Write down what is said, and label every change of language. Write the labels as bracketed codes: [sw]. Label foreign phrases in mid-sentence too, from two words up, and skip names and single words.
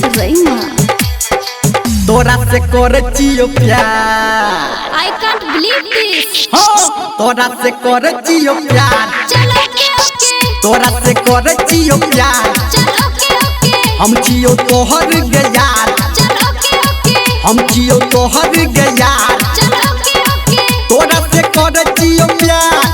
[mai] रईमा तोरा से करचियो प्यार [en] I can't believe this [mai] तोरा से करचियो प्यार चल ओके तोरा से करचियो प्यार चल ओके हम जियो तोहर गयार चल ओके हम जियो तोहर गयार चल ओके तोरा से करचियो प्यार